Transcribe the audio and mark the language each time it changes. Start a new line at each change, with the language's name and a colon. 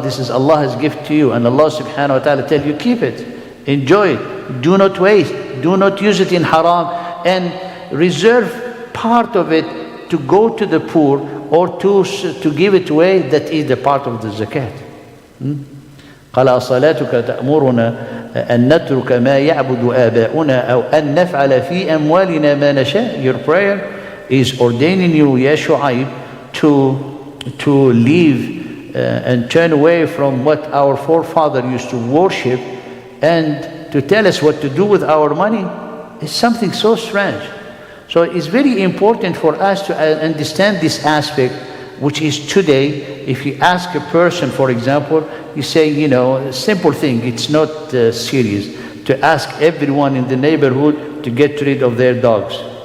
English: This is Allah's gift to you. And Allah subhanahu wa ta'ala tell you, keep it, enjoy it, do not waste, do not use it in haram, and reserve part of it to go to the poor or to give it away. That is the part of the zakat.
Arabic: قال أصلاتك تأمرنا أن نترك ما يعبد آباؤنا أو أن نفعل في أموالنا ما نشاء.
English: Your prayer is ordaining you, Ya Shu'aib, to leave and turn away from what our forefather used to worship and to tell us what to do with our money. It's something so strange. So it's very important for us to understand this aspect, which is today, if you ask a person, for example, you say, you know, a simple thing, it's not serious, to ask everyone in the neighborhood to get rid of their dogs.